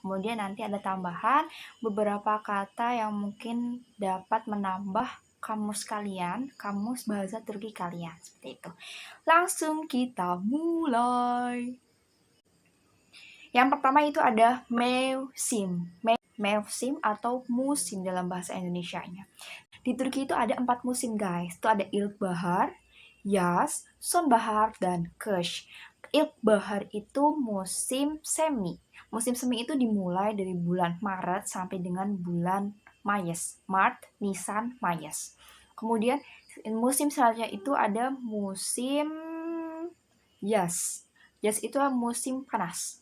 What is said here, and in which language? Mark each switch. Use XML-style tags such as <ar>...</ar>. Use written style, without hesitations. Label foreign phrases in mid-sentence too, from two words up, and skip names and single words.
<id>Kemudian nanti ada tambahan beberapa kata yang mungkin dapat menambah kamus kalian, kamus bahasa Turki kalian. Seperti itu. Langsung kita mulai. Yang pertama itu ada mevsim. Mevsim atau musim dalam bahasa Indonesianya. Di Turki itu ada 4 musim guys. Itu ada</id> <tr>ilkbahar, yaz, sonbahar,</tr> <id>dan kış. Ilkbahar itu musim semi. Musim semi itu dimulai dari bulan Maret sampai dengan bulan Mayas. Maret,</id> <tr>Nisan, Mayas.</tr> <id>Kemudian musim selanjutnya itu ada musim yaz. Yaz itu musim panas.</id>